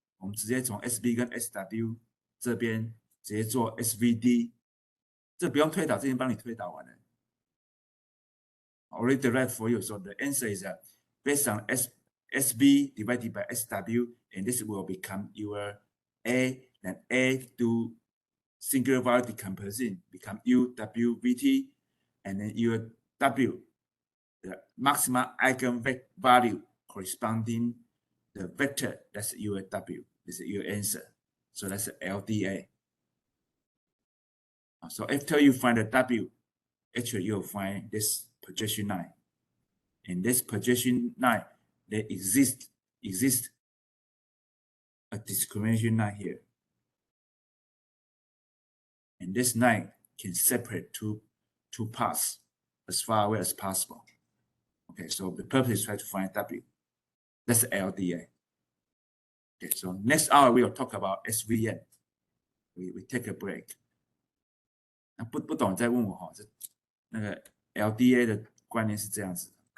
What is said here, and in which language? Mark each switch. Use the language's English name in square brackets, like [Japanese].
[Chinese] 我们直接从 SB 跟 SW 这边直接做 SVD， 这不用推导，这已经帮你推导完了。 [English] Already derived for you. So the answer is based on SB divided by SW, and this will become your A. Then A do singular value decomposition become UWVT, and then your W, the maximum eigenvalue corresponding the vector, that's your W. This is your answer. So that's LDA. So after you find the W, actually you'll find this projection line. And this projection line, there exists a discrimination line here. And this line can separate two paths as far away as possible. Okay, so the purpose is try to find W. That's LDA. Okay, so next hour we will talk about SVM. We take a break. [Chinese] 那不懂再问我哈，这那个 LDA 的观念是这样子的。